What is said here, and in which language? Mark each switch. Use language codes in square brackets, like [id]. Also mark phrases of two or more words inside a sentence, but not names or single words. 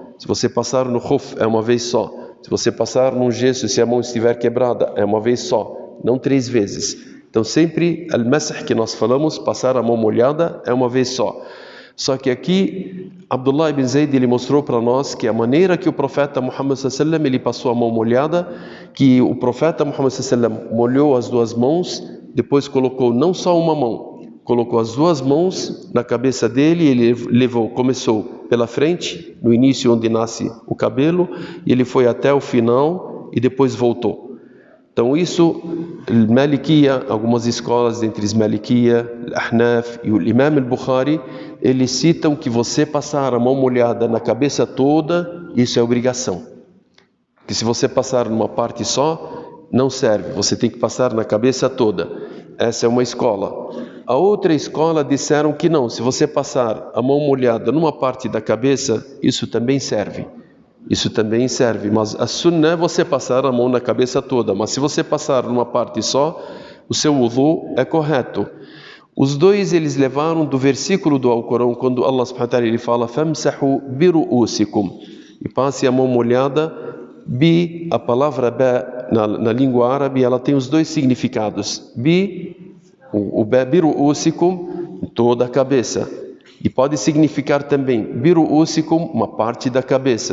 [pt] Se você passar no khuf, é 1 vez só. Se você passar num gesso, se a mão estiver quebrada, é 1 vez só, não 3 vezes. Então sempre, al-masah que nós falamos, passar a mão molhada é 1 vez só. Só que aqui, Abdullah ibn Zayd, ele mostrou para nós que a maneira que o profeta Muhammad [ar] صلى الله عليه وسلم, [pt] ele passou a mão molhada, que o profeta Muhammad [ar] صلى الله عليه وسلم [pt] molhou as 2 mãos, depois colocou não só uma mão, colocou as 2 mãos na cabeça dele, ele começou pela frente, no início onde nasce o cabelo, e ele foi até o final e depois voltou. Então isso, o Malikiya, algumas escolas entre os Malikiya, o Ahnaf e o Imam al-Bukhari, eles citam que você passar a mão molhada na cabeça toda, isso é obrigação. Porque se você passar numa parte só, não serve, você tem que passar na cabeça toda. Essa é uma escola. A outra escola disseram que não, se você passar a mão molhada numa parte da cabeça, isso também serve. Isso também serve, mas a sunnah é você passar a mão na cabeça toda. Mas se você passar numa parte só, o seu wudu é correto. Os dois eles levaram do versículo do Alcorão, quando [ar] الله سبحانه وتعالى [pt] ele fala [ar] فامسحوا برؤوسكم, [pt] e passe a mão molhada. Bi, a palavra ba na língua árabe, ela tem os dois significados. Bi, o ba biru'usikum, toda a cabeça. E pode significar também biru'usikum, uma parte da cabeça.